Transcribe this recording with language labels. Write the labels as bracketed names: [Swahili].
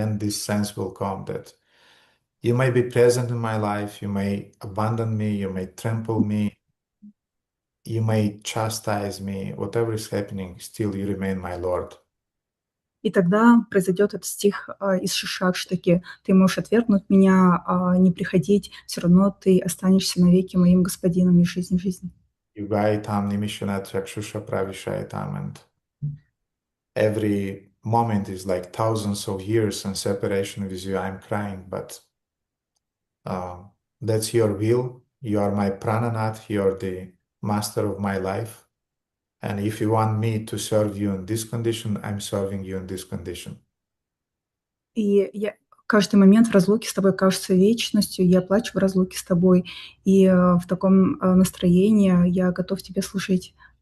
[English] Then this sense will come that you may be present in my life, you may abandon me, you may trample me, you may chastise me, whatever is happening, still you remain my Lord. [Russian] И тогда произойдет этот стих из Шишакштаки. Ты можешь отвергнуть меня, не приходить, все равно ты останешься навеки моим господином из жизни в жизнь. [Sanskrit] Yugaitam nimishanat chakshusha pravishaitam. [English] And every moment is like thousands of years in separation with you. I'm crying, but that's your will. You are my prananath, you are the master of my life. And if you want me to serve you in this condition, I'm serving you in this condition. [Russian] И каждый момент в разлуке с тобой кажется вечностью, я плачу в разлуке с тобой, и в таком настроении я готов тебе служить.